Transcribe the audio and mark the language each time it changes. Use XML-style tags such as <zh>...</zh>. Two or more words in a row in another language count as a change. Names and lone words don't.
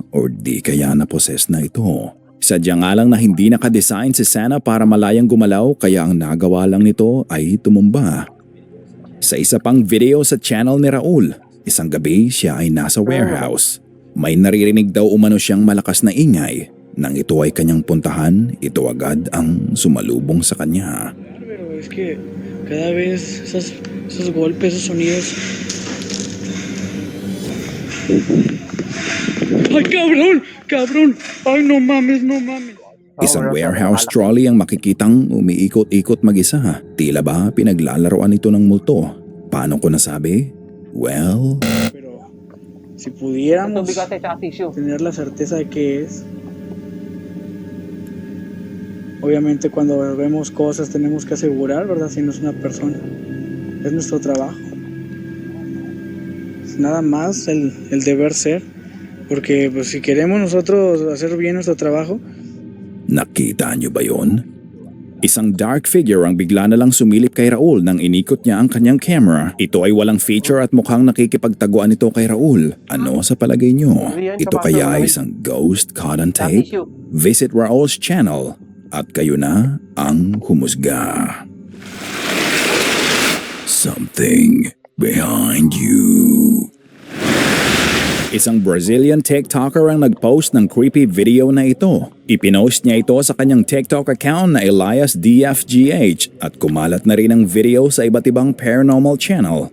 <tl>Or di kaya na-possess na ito? Sadya nga lang na hindi nakadesign si Santa para malayang gumalaw kaya ang nagawa lang nito ay tumumba. Sa isa pang video sa channel ni Raul, isang gabi siya ay nasa warehouse. May naririnig daw umano siyang malakas na ingay. Nang ito ay kanyang puntahan, ito agad ang sumalubong sa kanya.</tl> <es>Pero es que cada vez esos golpes, esos sonidos. ¡Ay, cabrón! ¡Cabrón! ¡Ay, no mames, no mames!</es> <tl>Isang warehouse trolley ang makikitang umiikot-ikot mag-isa. Tila ba pinaglalaroan ito ng multo? Paano ko nasabi? Well,</tl> <es>Pero si pudiéramos Bigate sa tissue. tener la certeza de que es. Obviamente cuando vemos cosas tenemos que asegurar, ¿verdad? Si no es una persona. Es nuestro trabajo. Es nada más el deber ser. Porque pues si queremos nosotros hacer bien nuestro trabajo,</es> <tl>nakita niyo ba yon? Isang dark figure ang bigla na lang sumilip kay Raul nang inikot niya ang kanyang camera. Ito ay walang feature at mukhang nakikipagtaguan ito kay Raul. Ano sa palagay niyo? Ito kaya ay isang</tl> <en>ghost caught on tape? Visit Raul's channel</en> <tl>at kayo na ang humusga.</tl> <en>Something behind you.</en> <tl>Isang Brazilian TikToker ang nag-post ng</tl> <en>creepy video</en> <tl>na ito. Ipinost niya ito sa kanyang TikTok account na Elias DFGH at kumalat na rin ang video sa iba't ibang</tl> <en>paranormal channel.</en>